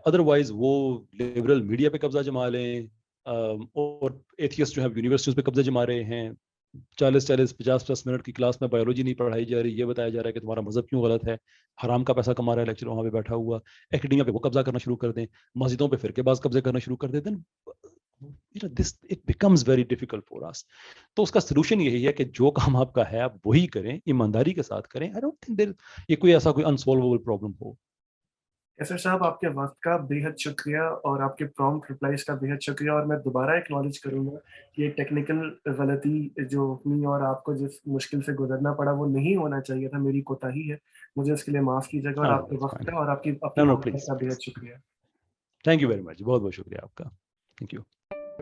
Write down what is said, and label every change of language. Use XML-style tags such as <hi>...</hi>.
<ur>Otherwise وہ liberal media پہ قبضہ جما لیں, اور ایتھیسٹ جو ہے یونیورسٹیز پہ قبضہ جما رہے ہیں. 40-50 منٹ کی کلاس میں بایولوجی نہیں پڑھائی جا رہی, یہ بتایا جا رہا ہے کہ تمہارا مذہب کیوں غلط ہے, حرام کا پیسہ کما رہا ہے لیکچر وہاں پہ بیٹھا ہوا. ایکڈیمیا پہ وہ قبضہ کرنا شروع کر دیں, مسجدوں پہ فرقے باز قبضے کرنا شروع کر دیں.</ur> <en>this it becomes very difficult for us.</en> <ur>تو اس کا سلوشن یہی ہے کہ جو کام آپ کا ہے آپ وہی کریں, ایمانداری کے ساتھ کریں.</ur> <en>I don't think</en> <ur>یہ کوئی ایسا کوئی</ur> <en>unsolvable problem</en> <ur>ہو. کیسر صاحب آپ کے وقت کا بے حد شکریہ اور آپ کے پرومپٹ ریپلائز کا بے حد شکریہ, اور میں دوبارہ ایکنالج کروں گا کہ یہ ٹیکنیکل غلطی جو ہوئی اور آپ کو جس مشکل سے گزرنا پڑا وہ نہیں ہونا چاہیے تھا, میری کوتاہی ہے, مجھے اس کے لیے معاف کیجیے گا, اور آپ کے وقت کا اور آپ کی اپنی</ur> <en>No,</en> <ur>محبت</ur> <en>please,</en> <ur>کا بے حد</ur> <en>please.</en> <ur>شکریہ.</ur> <en>Thank you very much.</en> <ur>بہت بہت شکریہ آپ کا.</ur> <en>Thank you.</en>